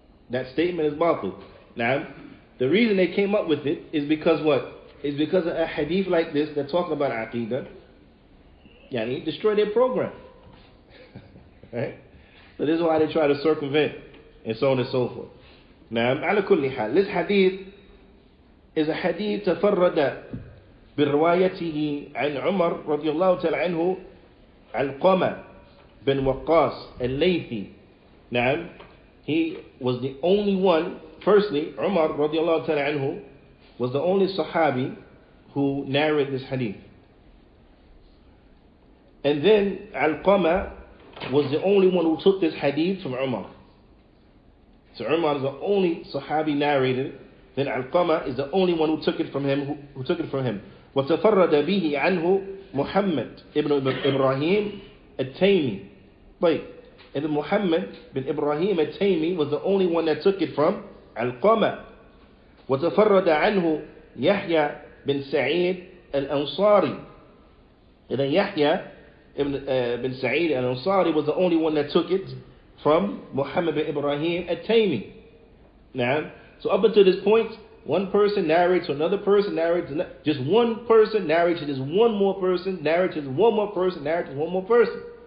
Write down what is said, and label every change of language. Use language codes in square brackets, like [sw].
[en] That statement is batil. Now, the reason they came up with it is because what? Is because of a hadith like this that talking about aqidah, yani destroy their program. Right? So this is why they try to circumvent and so on and so forth. Now, ala kulli hal, this hadith is a hadith [ar] تفرد بروايته عن عمر رضي الله تعالى عنه علقمة بن وقاص الليثي. [en] Now, he was the only one. Firstly, Umar رضي الله تعالى عنه was the only Sahabi who narrated this hadith. And then Alqama was the only one who took this hadith from Umar. So Umar is the only Sahabi narrated. Then Alqama is the only one who took it from him. Who took it from him. [ar] وتفرد به عنه محمد ibn Ibrahim التيمي. [en] Wait, and then Muhammad bin Ibrahim التيمي was the only one that took it from Alqama. [ar] وتفرد عنه يحيى بن سعيد الأنصاري. [en] And then Yahya bin Sa'id al-Ansari was the only one that took it from Muhammad bin Ibrahim at-Taymi. Now, so up until this point, one person narrates to another person, narrates just one person, narrates to just one more person, narrates to one more person, narrates to one more person.